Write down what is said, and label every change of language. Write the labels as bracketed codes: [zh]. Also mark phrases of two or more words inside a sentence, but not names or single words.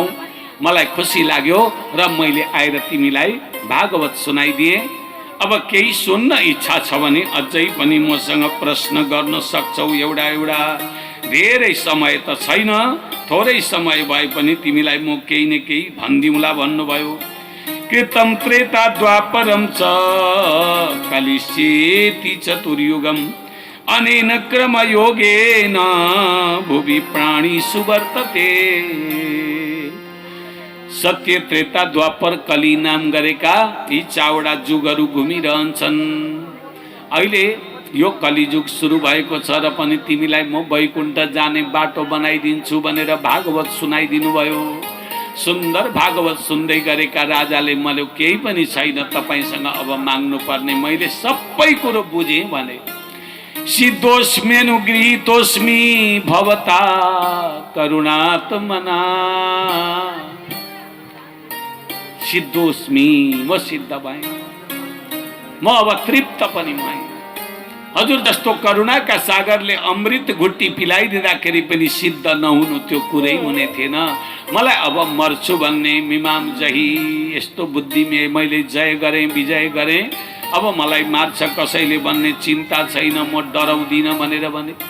[ne] मलाई खुसी लाग्यो र मैले आएर तिमीलाई भागवत सुनाइदिएँ। अब केही सुन्न इच्छा छ भने अझै पनि मसँग प्रश्न गर्न सक्छौ। एउटा एउटा, धेरै समय त छैन, थोरै समय भए पनि तिमीलाई म केही न केही भनिदिउँला भन्नुभयो। [sa] कृतं त्रेता द्वापरं च कलिश्चेति चतुर्युगम् अनेन क्रमयोगेन भुवि प्राणिषु वर्तते। [ne] सत्य, त्रेता, द्वापर, कली नाम गरेका यी 4वटा जुगहरू घुमिरहन्छन्। अहिले यो कलिजुग सुरु भएको छ र पनि तिमीलाई म वैकुण्ठ जाने बाटो बनाइदिन्छु भनेर भागवत सुनाइदिनु भयो। सुन्दर भागवत सुन्दै गरेका राजाले मलाई केही पनि छैन तपाईँसँग अब माग्नु पर्ने, मैले सबै कुरो बुझेँ भने। [sa] सिद्धोस्म्यनुगृहीतोस्मि भवता करुणात्मना। सिद्धोस्मि, [ne] म सिद्ध भएँ, म अब तृप्त पनि भएँ। हजुर जस्तो करुणाका सागरले अमृत घुट्टी पिलाइदिँदाखेरि पनि सिद्ध नहुनु त्यो कुरै हुने थिएन। मलाई अब मर्छु भन्ने मिमाम जही यस्तो बुद्धि मैले जय गरेँ, विजय गरेँ, अब मलाई मार्छ कसैले भन्ने चिन्ता छैन, म डराउँदिनँ भनेर भने।